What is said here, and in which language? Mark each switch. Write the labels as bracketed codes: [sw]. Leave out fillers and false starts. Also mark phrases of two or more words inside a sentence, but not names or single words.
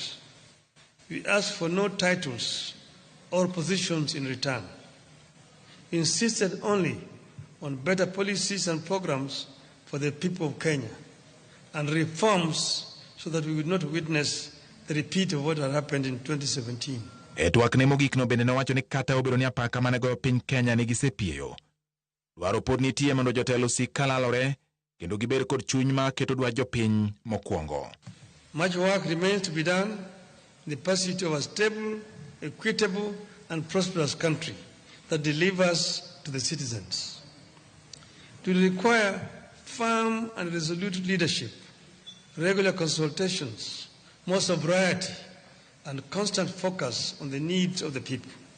[en] We asked for no titles or positions in return. We insisted only on better policies and programs for the people of Kenya and reforms so that we would not witness the repeat of what had happened in 2017. [luo] Twak ne mogik no bende nowacho ni kata obedo ni apaka mane goyo piny Kenya ne gisepieyo, dwaro pod nitie mondo jotelo sik kalalore kendo giber kod chuny ma keto dwach jopiny mokwongo. [en] Much work remains to be done in the pursuit of a stable, equitable and prosperous country that delivers to the citizens. It will require firm and resolute leadership, regular consultations, more sobriety, and constant focus on the needs of the people.